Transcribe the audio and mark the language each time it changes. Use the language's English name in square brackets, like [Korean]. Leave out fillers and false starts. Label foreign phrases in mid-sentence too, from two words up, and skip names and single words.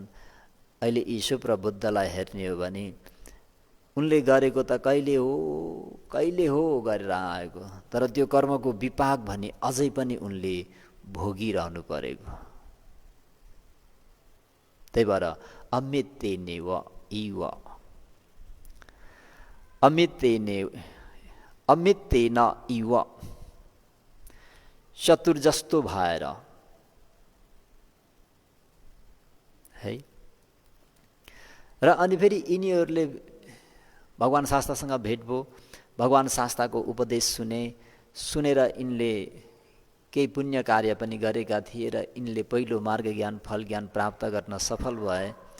[Nepali] अहिले यी सुप्रबुद्धलाई हेर्ने हो भने उनले गरेको त कहिले हो गरेर आएको, तर त्यो कर्मको विपाक भने अझै पनि उनले भोगिरहनु परेको। त्यही भएर [Pali] अमित्ते नेव इव, अमित्ते न इव, [Nepali] शत्रु जस्तो भएर है। र अनि फेरि यिनीहरूले भगवान शास्त्रसँग भेट भयो, भगवान शास्त्रको उपदेश सुनेर यिनले केही पुण्य कार्य पनि गरेका थिए र यिनले पहिलो मार्ग ज्ञान, फल ज्ञान प्राप्त गर्न सफल भए।